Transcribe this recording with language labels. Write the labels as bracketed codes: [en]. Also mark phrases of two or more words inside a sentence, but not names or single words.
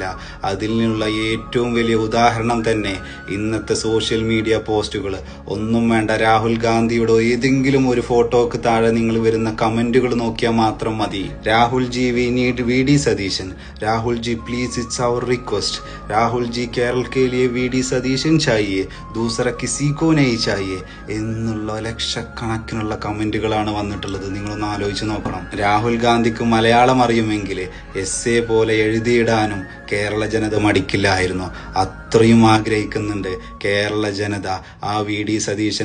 [ml] അതിനുള്ള ഏറ്റവും വലിയ ഉദാഹരണം തന്നെ ഇന്നത്തെ [en] social media [ml] പോസ്റ്റുകൾ. ഒന്നും വേണ്ട, രാഹുൽ ഗാന്ധിയുടെ ഏതെങ്കിലും ഒരു ഫോട്ടോക്ക് താഴെ നിങ്ങൾ വരുന്ന കമന്റുകൾ നോക്കിയാൽ മാത്രം മതി. [en] രാഹുൽ ജി, we need വി.ഡി. സതീശൻ. രാഹുൽ ജി please, it's our request. [hi] രാഹുൽ ജി കേരള के लिए വി.ഡി. സതീശൻ चाहिए, दूसरा किसी को नहीं चाहिए [ml] എന്നുള്ള ലക്ഷക്കണക്കിനുള്ള കമന്റുകളാണ് വന്നിട്ടുള്ളത്. നിങ്ങളൊന്ന് ആലോചിച്ച് നോക്കണം. രാഹുൽ ഗാന്ധിക്ക് മലയാളം അറിയുമെങ്കിൽ എസ്സേ പോലെ എഴുതിയിടാനും കേരള ജനത മടിക്കില്ലായിരുന്നു. അത്രയും ആഗ്രഹിക്കുന്നുണ്ട് കേരള ജനത ആ വി.ഡി.